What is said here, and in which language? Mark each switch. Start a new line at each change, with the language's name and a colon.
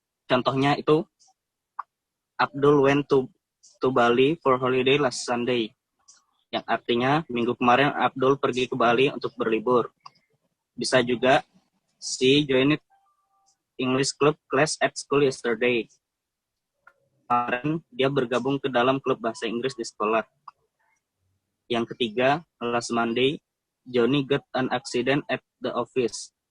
Indonesian: Contohnya itu,
English: Abdul went to Bali for holiday last Sunday.
Indonesian: Yang artinya, minggu kemarin Abdul pergi ke Bali untuk berlibur. Bisa juga,
English: she joined English club class at school yesterday.
Indonesian: Kemarin dia bergabung ke dalam klub bahasa Inggris di sekolah. Yang ketiga,
English: last Monday, Johnny got an accident at the office.